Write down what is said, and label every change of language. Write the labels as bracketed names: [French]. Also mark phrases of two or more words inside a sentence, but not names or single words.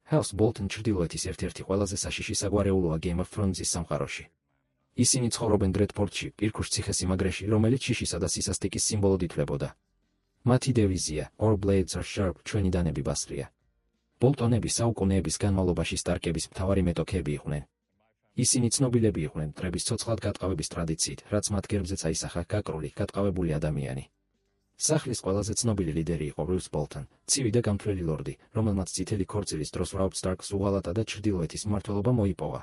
[Georgian] House Bolton ჩრდილოეთის ერთ-ერთი ყველაზე საშიში საგვარეულოა Game of Thrones-ის სამყაროში. ისინი ცხოვრობენ დრედფორდში, პირქუშ ციხესიმაგრეში, რომელიც შიშისა და სისასტიკის სიმბოლოდ ითვლებოდა. მათი დევიზია [English] Our blades are sharp, [Georgian] ჩვენი დანები ბასრია. ბოლტონები საუკუნეების განმავლობაში სტარკების მთავარი მეტოქეები იყვნენ. ისინი ცნობილები იყვნენ მტრების ცოცხლად გატყავების ტრადიციით, რაც მათ გერბზეც აისახა გაკრული, გატყავებული ადამიანი. სახლის ყველაზე ცნობილი ლიდერი იყო Roose Bolton, ცივი და გამთვლელი ლორდი, რომელმაც წითელი ქორწილის დროს Robb Stark-ს უღალატა და ჩრდილოეთის მმართველობა მოიპოვა.